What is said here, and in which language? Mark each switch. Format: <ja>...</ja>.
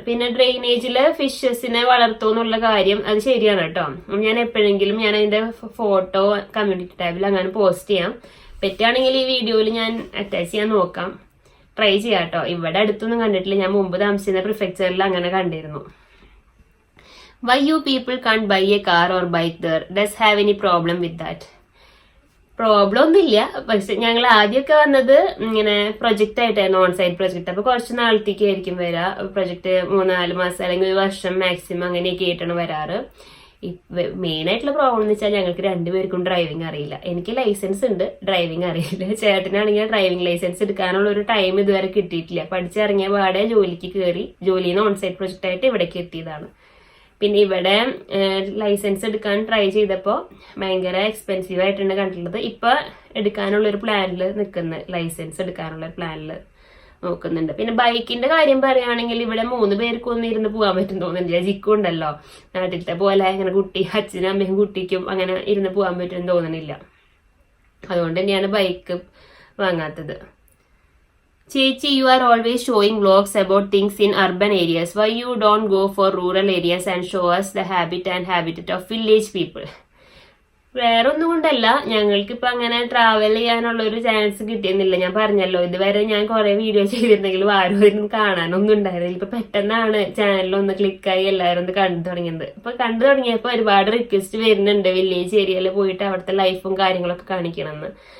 <ml>പിന്നെ ഡ്രെയിനേജില് ഫിഷസിനെ വളർത്തുമെന്നുള്ള കാര്യം അത് ശരിയാണ് കേട്ടോ. ഞാൻ എപ്പോഴെങ്കിലും ഞാൻ അതിന്റെ ഫോട്ടോ കമ്മ്യൂണിറ്റി ടാബിൽ അങ്ങനെ പോസ്റ്റ് ചെയ്യാം. പറ്റുകയാണെങ്കിൽ ഈ വീഡിയോയിൽ ഞാൻ അറ്റാച്ച് ചെയ്യാൻ നോക്കാം. ട്രൈ ചെയ്യാം കേട്ടോ. ഇവിടെ അടുത്തൊന്നും കണ്ടിട്ടില്ല. ഞാൻ മുമ്പ് താമസിക്കുന്ന പ്രിഫെക്ചറിൽ അങ്ങനെ കണ്ടിരുന്നു.</ml> <en>Why you people can't buy a car or bike there? Does have any problem with that?</en> <ml>Problem ഒന്നുമില്ല. പക്ഷെ ഞങ്ങൾ ആദ്യമൊക്കെ വന്നത് ഇങ്ങനെ പ്രൊജക്റ്റ് ആയിട്ടായിരുന്നു, ഓൺ സൈറ്റ് പ്രൊജക്ട്. അപ്പൊ കുറച്ച് നാളത്തേക്ക് ആയിരിക്കും വരാ. പ്രൊജക്ട് 3-4 മാസം അല്ലെങ്കിൽ 1 വർഷം മാക്സിമം അങ്ങനെയൊക്കെ ആയിട്ടാണ് വരാറ്. മെയിൻ ആയിട്ടുള്ള പ്രോബ്ലം എന്ന് വെച്ചാൽ ഞങ്ങൾക്ക് 2 പേർക്കും ഡ്രൈവിംഗ് അറിയില്ല. എനിക്ക് ലൈസൻസ് ഉണ്ട്, ഡ്രൈവിംഗ് അറിയില്ല. ചേട്ടനാണെങ്കിൽ ഡ്രൈവിംഗ് ലൈസൻസ് എടുക്കാനുള്ള ഒരു ടൈം ഇതുവരെ കിട്ടിയിട്ടില്ല. പഠിച്ചിറങ്ങിയ പാടെ ജോലിക്ക് കയറി, ജോലിയിൽ നിന്ന് ഓൺ സൈറ്റ് പ്രൊജക്ട് ആയിട്ട് ഇവിടേക്ക് എത്തിയതാണ്. പിന്നെ ഇവിടെ ലൈസൻസ് എടുക്കാൻ ട്രൈ ചെയ്തപ്പോൾ ഭയങ്കര എക്സ്പെൻസീവ് ആയിട്ടാണ് കണ്ടിട്ടുള്ളത്. ഇപ്പൊ എടുക്കാനുള്ള ഒരു പ്ലാനിൽ നിൽക്കുന്നത്, ലൈസൻസ് എടുക്കാനുള്ള ഒരു പ്ലാനിൽ നോക്കുന്നുണ്ട്. പിന്നെ ബൈക്കിന്റെ കാര്യം പറയുകയാണെങ്കിൽ ഇവിടെ 3 പേർക്കൊന്നും ഇരുന്ന് പോകാൻ പറ്റും തോന്നുന്നില്ല. ജിക്കും ഉണ്ടല്ലോ നാട്ടിലത്തെ പോലെ അങ്ങനെ അച്ഛനും അമ്മയും കുട്ടിക്കും അങ്ങനെ ഇരുന്ന് പോകാൻ പറ്റുമെന്ന് തോന്നുന്നില്ല. അതുകൊണ്ട് തന്നെയാണ് ബൈക്ക് വാങ്ങാത്തത്.</ml> <en>ചേച്ചി, you are always showing vlogs about things in urban areas. Why you don't go for rural areas and show us the habit and habitat of village people?</en> <ml>വേറെ ഒന്നും കൊണ്ടല്ല, ഞങ്ങൾക്കിപ്പോ അങ്ങനെ ട്രാവൽ ചെയ്യാനുള്ള ഒരു ചാൻസ് കിട്ടിയെന്നില്ല. ഞാൻ പറഞ്ഞല്ലോ, ഇതുവരെ ഞാൻ കുറെ വീഡിയോ ചെയ്തിരുന്നെങ്കിലും ആരും ഒന്നും കാണാനൊന്നും ഉണ്ടായിരുന്നില്ല. ഇപ്പൊ പെട്ടെന്നാണ് ചാനലൊന്ന് ക്ലിക്കായി എല്ലാവരും ഒന്ന് കണ്ടു തുടങ്ങിയത്. ഇപ്പൊ കണ്ടു തുടങ്ങിയപ്പോ ഒരുപാട് റിക്വസ്റ്റ് വരുന്നുണ്ട് വില്ലേജ് ഏരിയയിൽ പോയിട്ട് അവിടുത്തെ ലൈഫും കാര്യങ്ങളൊക്കെ കാണിക്കണമെന്ന്.</ml>